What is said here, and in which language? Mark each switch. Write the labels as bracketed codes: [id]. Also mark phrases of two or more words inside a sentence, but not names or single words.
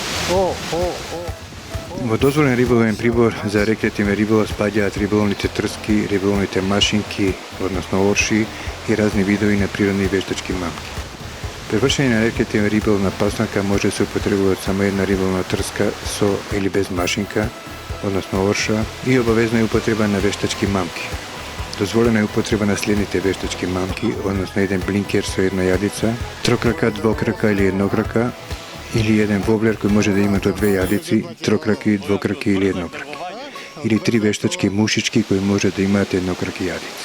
[mk] Во дозволен риболовен прибор за рекреативен риболов спаѓаат риболовните трски, риболовните машинки, односно орши и разни видови на природни и вештачки мамки. При вршење на рекреативен риболов на паснака може да се употребуваат само една риболовна трска со или без машинка, односно орша, и обавезна е употреба на вештачки мамки. Дозволена је употреба на сљедните вештачке мамки, односно један блинкер са једна јадица, трокрака, двокрака или једнокрака, или један воблер који може да има до 2 јадици, трокраки, двокраки или једнокраки. Или 3 вештачке мушички који може да имате једнокраки јадици.